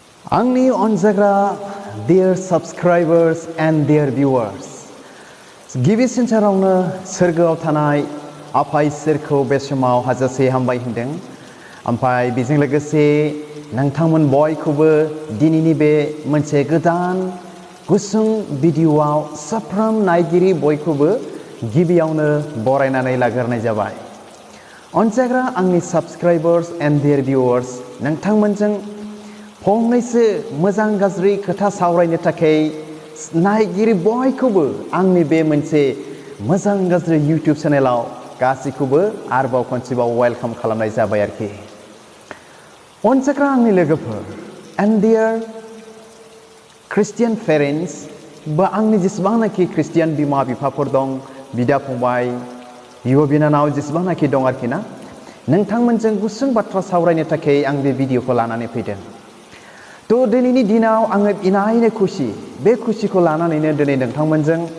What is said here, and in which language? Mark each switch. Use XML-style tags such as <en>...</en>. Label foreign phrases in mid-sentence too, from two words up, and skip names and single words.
<brx>आंनि अनजाग्रा</brx> <en>dear subscribers and dear viewers</en> <brx>गिबिसिन सारावनो सोरगोआव थानाय आफा इसोरखौ बे समाव हाजासे हामबाय होनदों ओमफ्राय बेजों लोगोसे नोंथांमोन बयखौबो दिनैनि बे मोनसे गोदान गुसुं भिडिअआव साफ्रोम नायगिरि बयखौबो गिबियावनो बरायनानै लाग्रोनाय जाबाय अनजाग्रा आंनि</brx> <en>subscribers and dear viewers</en> <brx>नोंथांमोनजों फंनैसो मोजां गाज्रि खोथा सावरायनो थाखाय नायगिरि बयखौबो आंनि बे मोनसे मोजां गाज्रि YouTube चेनेलाव गासैखौबो आरोबाव खनसेबाव वेलकाम खालामनाय जाबाय आरोखि अनजाग्रा आंनि लोगोफोर</brx> <en>and dear Christian parents</en> <brx>बा आंनि जेसेबांनाखि ख्रिस्टियान बिमा बिफाफोर दं बिदा फंबाय बिब' बिनानाव जेसेबांनाखि दं आरोखि ना नोंथांमोनजों गुसुं बाथ्रा सावरायनो थाखाय आं बे भिडिअखौ लानानै फैदों तो दिनैनि दिनाव आङो इनायनो खुसि बे खुसिखौ लानानैनो दिनै नोंथांमोनजों</brx>